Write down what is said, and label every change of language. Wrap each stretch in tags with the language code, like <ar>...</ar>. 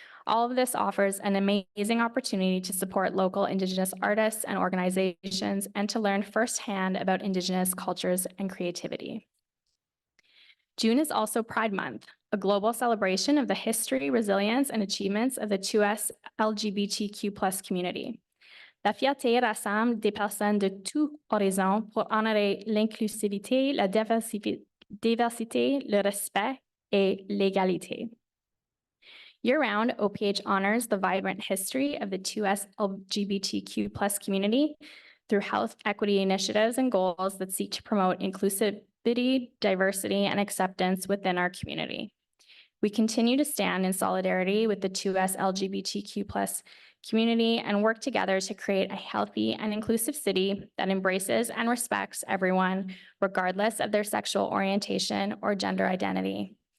<en>All of this offers an amazing opportunity to support local Indigenous artists and organizations and to learn firsthand about Indigenous cultures and creativity. June is also Pride Month, a global celebration of the history, resilience, and achievements of the 2S LGBTQ+ community.</en> <fr>La fierté rassemble des personnes de tous horizons pour honorer l'inclusivité, la diversité, le respect et l'égalité.</fr> <en>Year-round, OPH honors the vibrant history of the 2S LGBTQ+ community through health equity initiatives and goals that seek to promote inclusivity, diversity, and acceptance within our community. We continue to stand in solidarity with the 2S LGBTQ+ community and work together to create a healthy and inclusive city that embraces and respects everyone, regardless of their sexual orientation or gender identity.</en>